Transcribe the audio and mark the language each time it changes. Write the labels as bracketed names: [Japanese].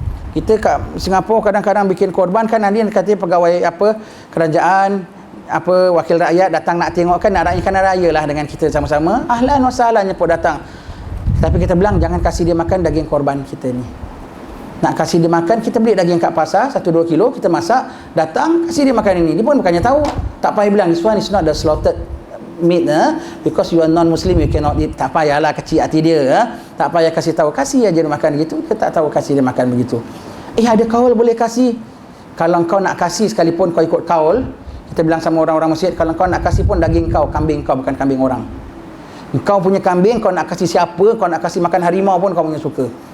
[Malay] Kita kat Singapura kadang-kadang bikin korban kan, nanti kata pegawai apa kerajaan, apa wakil rakyat datang nak tengok kan, nak rayakan raya lah dengan kita sama-sama. Ahlan wa sahlan nyepuk datang. Tapi kita bilang jangan kasih dia makan daging korban kita ni. Nak kasih dia makan, kita beli daging kat pasar 1-2 kilo, kita masak, datang kasih dia makan ini. Dia pun bukannya tahu. Tak payah bilang [English] this one is not the slaughtered meat because you are non-Muslim you cannot eat. [Malay] Tak payahlah kecil hati dia. Tak payah kasih tahu, kasih aja dia makan gitu. Kita tak tahu kasih dia makan begitu. Ada kaul boleh kasih. Kalau kau nak kasih sekalipun kau ikut kaul, kita bilang sama orang-orang masjid, kalau kau nak kasih pun daging kau, kambing kau, bukan kambing orang. Kau punya kambing kau nak kasih siapa, kau nak kasih makan harimau pun kau punya suka.